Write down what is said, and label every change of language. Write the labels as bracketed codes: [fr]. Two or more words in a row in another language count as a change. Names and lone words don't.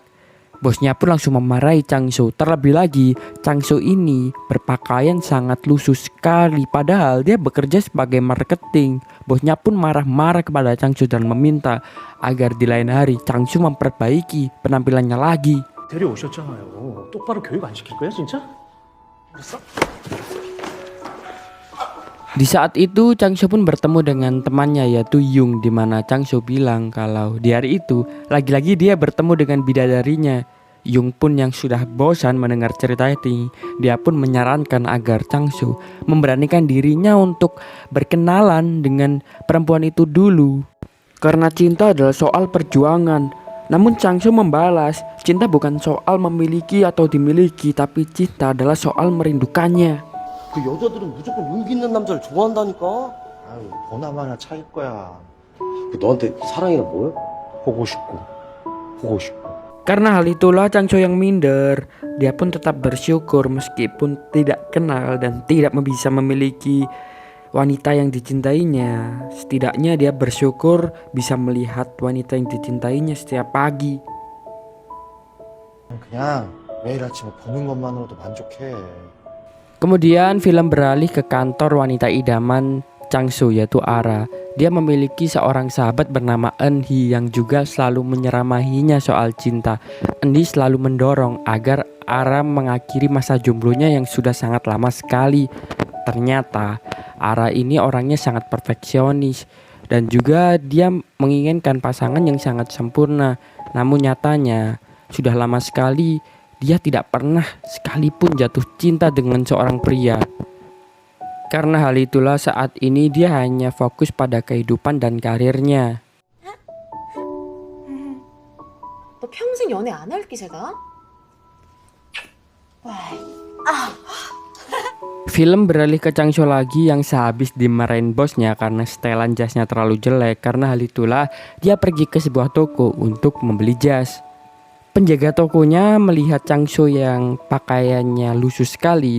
[id] Bosnya pun langsung memarahi Changso. Terlebih lagi, Changso ini berpakaian sangat lusuh sekali padahal dia bekerja sebagai marketing. Bosnya pun marah-marah kepada Changso dan meminta agar di lain hari Changso memperbaiki penampilannya lagi. [ko] 데려오셨잖아요. 똑바로 교육 안 시킬 거야, 진짜? [id] Di saat itu Changso pun bertemu dengan temannya yaitu Yung, di mana Changso bilang kalau di hari itu lagi-lagi dia bertemu dengan bidadarinya. Yung pun yang sudah bosan mendengar cerita ini, dia pun menyarankan agar Changso memberanikan dirinya untuk berkenalan dengan perempuan itu dulu. Karena cinta adalah soal perjuangan. Namun Changso membalas, cinta bukan soal memiliki atau dimiliki, tapi cinta adalah soal merindukannya. [ko] 그 여자들은 무조건 용기 있는 남자를 좋아한다니까. 아유, 보나마나 차일 거야. 너한테 사랑이란 뭐야? 보고 싶고, 보고 싶고. [id] Karena hal itulah Changso yang minder. Dia pun tetap bersyukur meskipun tidak kenal dan tidak bisa memiliki wanita yang dicintainya. Setidaknya dia bersyukur bisa melihat wanita yang dicintainya setiap pagi. [ko] 그냥 매일 아침에 보는 것만으로도 만족해. [id] Kemudian film beralih ke kantor wanita idaman Changso yaitu Ara. Dia memiliki seorang sahabat bernama Eun-hee yang juga selalu menyeramahinya soal cinta. Eun-hee selalu mendorong agar Ara mengakhiri masa jomblonya yang sudah sangat lama sekali. Ternyata Ara ini orangnya sangat perfeksionis dan juga dia menginginkan pasangan yang sangat sempurna. Namun nyatanya sudah lama sekali dia tidak pernah sekalipun jatuh cinta dengan seorang pria. Karena hal itulah saat ini dia hanya fokus pada kehidupan dan karirnya. [ko] 너 평생 연애 안 할 기세다? [id] Film beralih ke Changso lagi yang sehabis dimarahin bosnya karena setelan jasnya terlalu jelek. Karena hal itulah dia pergi ke sebuah toko untuk membeli jas. Penjaga tokonya melihat Changso yang pakaiannya lusuh sekali.